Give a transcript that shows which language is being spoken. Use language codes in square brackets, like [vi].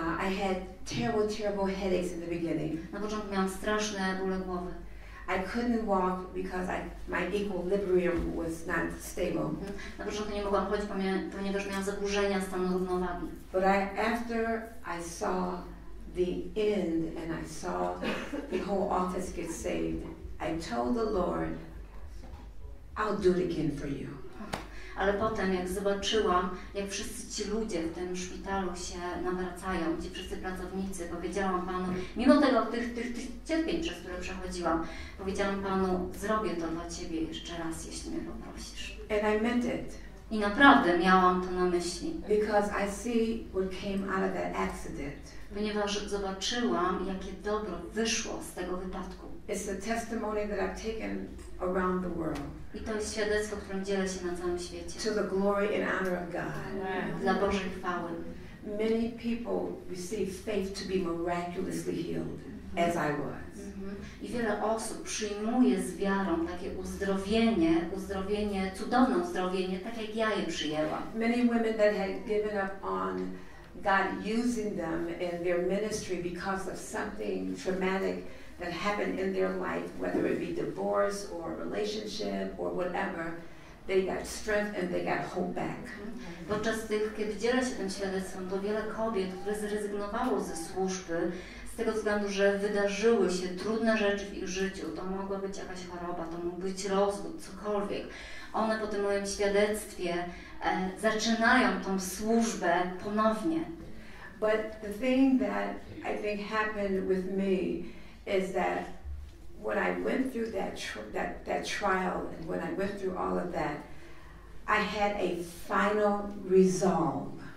[en] I had terrible headaches in the beginning. [pl] Na początku miałam straszne bóle głowy. [en] I couldn't walk because my equilibrium was not stable. [pl] Na początku nie mogłam chodzić, ponieważ miałam zaburzenia stanu równowagi. [en] But after I saw the end and I saw the whole office get saved, I told the Lord, I'll do it again for you. [pl] Ale potem, jak zobaczyłam, jak wszyscy ci ludzie w tym szpitalu się nawracają, ci wszyscy pracownicy, powiedziałam Panu, mimo tych cierpień, przez które przechodziłam, powiedziałam Panu, zrobię to dla Ciebie jeszcze raz, jeśli mnie poprosisz. [en] And I meant it. [pl] I naprawdę miałam to na myśli. [en] Because I see what came out of that accident. [pl] Ponieważ zobaczyłam, jakie dobro wyszło z tego wypadku. [en] It's a testimony that I've taken around the world. [pl] I to jest świadectwo, którym dzielę się na całym świecie. [en] To the glory and honor of God. [pl] Dla Bożej chwały. [en] Many people receive faith to be miraculously healed, as I was. [pl] I wiele osób przyjmuje z wiarą takie uzdrowienie, cudowne uzdrowienie, tak jak ja je przyjęłam. [en] Many women that had given up on God using them in their ministry because of something traumatic that happened in their life, whether it be divorce or relationship or whatever, they got strength and they got hope back. [pl] Podczas kiedy dzielę się tym świadectwem, to wiele kobiet, które zrezygnowało ze służby z tego względu, że wydarzyły się trudne rzeczy w ich życiu, to mogła być jakaś choroba, to mógł być rozwód, cokolwiek. One po tym moim świadectwie zaczynają tą służbę ponownie. [en] But the thing that I think happened with me is that when I went through that trial and when I went through all of that, I had a final resolve.